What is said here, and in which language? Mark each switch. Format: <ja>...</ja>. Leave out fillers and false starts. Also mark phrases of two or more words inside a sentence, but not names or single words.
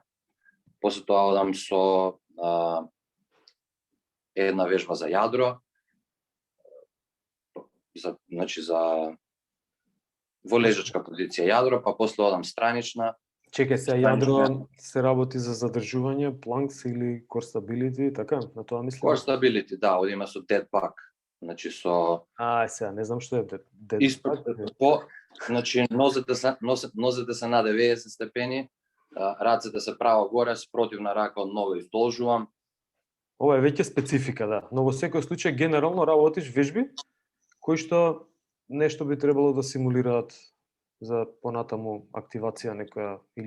<mk>После тоа одам со една вежба за јадро, значи во лежачка позиција јадро, па после одам странична. Чекај се, јадро се работи за задржување, планкс или</mk> <en>core stability,</en> <mk>така? На тоа мислам?</mk> <en>Core stability,</en> <mk>да, одиме со</mk> <en>dead bug.</en> <mk>Значи со сега не знам што е dead bug. Значи нозете се на 90 степени, рацете се право горе, спротивна рака од нога издолжувам, Ова е веќе специфика, да. Но во секој случај генерално работиш вежби кои што нешто би требало да симулираат за понатаму активација некоја или</mk>